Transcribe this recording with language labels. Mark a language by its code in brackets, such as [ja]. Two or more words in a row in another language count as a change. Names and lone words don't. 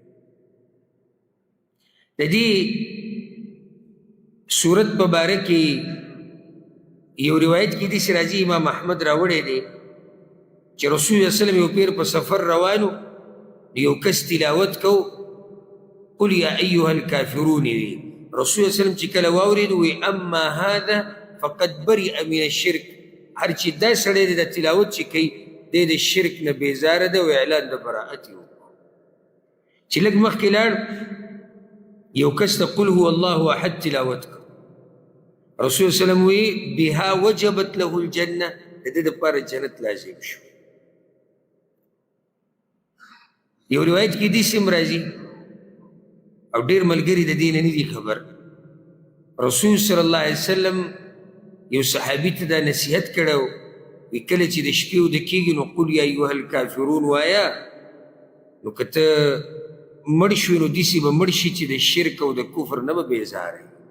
[ps] د دې صورت په باره کې یو روایت کې داسې راځي، امام احمد راوړی دی چې رسول الله [ar] صلی الله علیه وسلم [ps] یو پیر په سفر روانو، یو کس تلاوت کو [ar] قل یا ایها الکافرون [ps] وی. رسول الله [ar] صلی الله علیه وسلم [ps] چې کله واورېد وی [ar] اما هذا فقد برئ من الشرک، [ps] هر چې دا سړی دی د تلاوت چې کوي دی د شرک نه بیزاره ده او اعلان د براءت یې وکړو. چې لږ مخکې لاړ یو کس ته [ar] قل هو الله احد [ps] تلاوت کړ، رسول وسلم وی [ar] بها وجبت له الجنه، [ps] د دې دپاره جنت لازم شو. یو روایت کې داسې هم راځي او ډېر ملګري د دې نه نه دي خبر. رسول [ar] صلی الله علیه وسلم [ps] یو صحابي ته دا نصیحت کړی و، وی کله چې د شپې اوده کېږي نو [ar] قل یا ایها الکافرون [ps] وایه، نو که ته مړ شوې نو داسې به مړ شي چې د شرک او د کفر نه به بیزاره.